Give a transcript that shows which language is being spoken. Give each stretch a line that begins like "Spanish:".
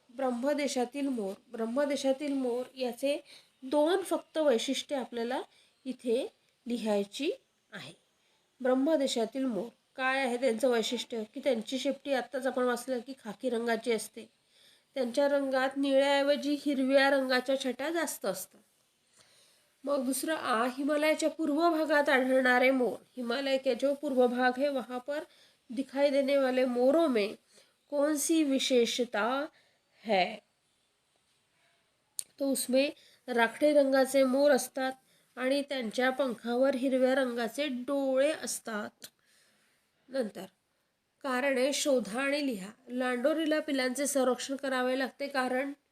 Marathi: ब्रह्मदेशातील मोर याचे 2 फक्त वैशिष्ट्ये आपल्याला इथे लिहायची आहे. ब्रह्मदेशातील मोर काय आहे त्यांचं वैशिष्ट्य? की त्यांची शेपटी आत्ताच आपण वाचलं की खाकी रंगाची असते. त्यांच्या रंगात निळ्याऐवजी हिरव्या रंगाच्या छटा जास्त असतात. मग दुसरं हिमालयाच्या पूर्व भागात आढळणारे मोर.
Hindi: हिमालय के जो पूर्व भाग है वहाँ पर दिखाई देने वाले मोरों में कौन सी विशेषता है? तो उसमें
Marathi: राखाडी रंगाचे मोर असतात आणि त्यांच्या पंखावर हिरव्या रंगाचे डोळे असतात. नंतर कारणे शोधा आणि लिहा. लांडोरीला पिलांचे संरक्षण करावे लागते कारण